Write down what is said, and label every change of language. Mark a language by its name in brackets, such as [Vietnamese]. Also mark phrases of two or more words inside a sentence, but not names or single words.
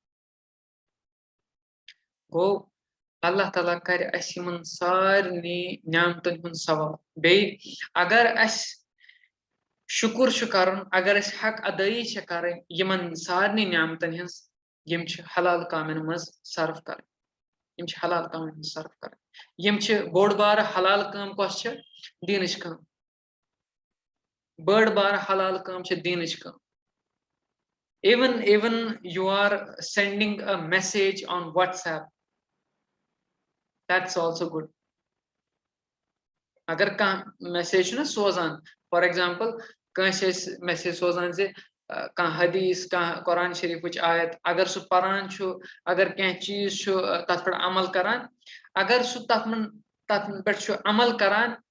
[Kashmiri] گوٚو اللہ تعالیٰ کرِ اَسہِ یِمن سارنٕے نعمتن ہُنٛد سوال بیٚیہِ اگر اَسہِ شُکُر چھُ کرُن اگر أسۍ حق ادٲیی چھِ کرٕنۍ یِمن سارنٕے نعمتن ہٕنٛز یِم چھِ حلال کامٮ۪ن منٛز صرف کرٕنۍ یِم چھِ حلال کامٮ۪ن منٛز صرف کرٕنۍ یِم چھِ بوٚڑ بارٕ حلال کٲم کۄس چھِ دینٕچ کٲم بٔڑ بار حلال کٲم چھِ دینٕچ کٲم [English] even you are sending a message on WhatsApp, that's also good. [Kashmiri] اگر کانٛہہ میسیج چھُنہ سوزان [English] for example [Kashmiri] کٲنٛسہِ ٲسۍ میسیج سوزان زِ کانٛہہ حدیث کانٛہہ قرآن شریٖفٕچ آیت اگر سُہ پران چھُ اگر کینٛہہ چیٖز چھُ تتھ پٮ۪ٹھ عمل کران اگر سُہ تتھ پٮ۪ٹھ چھُ عمل کران